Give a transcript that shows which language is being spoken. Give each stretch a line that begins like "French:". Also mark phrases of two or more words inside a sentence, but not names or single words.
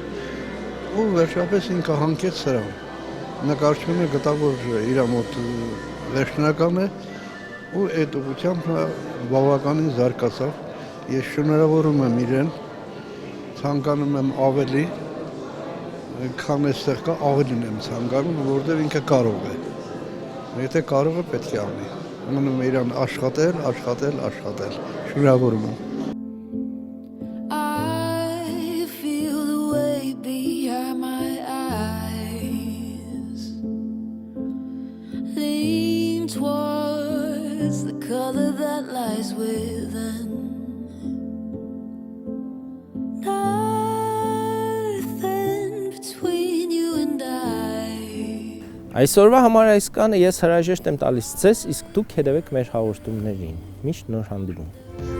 Armenian: Ու վերջապես ինքը հանգեց սրան։ Նկարչությունը գտավ, որ իր մոտ վերջնական է ու այդ ուղղությամբ բավականին զարգացավ։ Ես շնորհավորում եմ իրեն, ցանկանում եմ ավելի, քան այստեղ կա, ավելին եմ ցանկանում, որովհետև ինքը կարող է։ Եթե կարող է, պետք է անի։ Մնում է իրան աշխատել, աշխատել, աշխատել։ Շնորհավորում եմ։
English: Towards the color that lies within. Nothing between you and I.
Armenian: Այսօրվա համար այս կանը ես հրաժեշտ եմ տալիս ձեզ, իսկ դուք հետևեք մեր հաղորդումներին։ Միշտ նոր հանդիպում։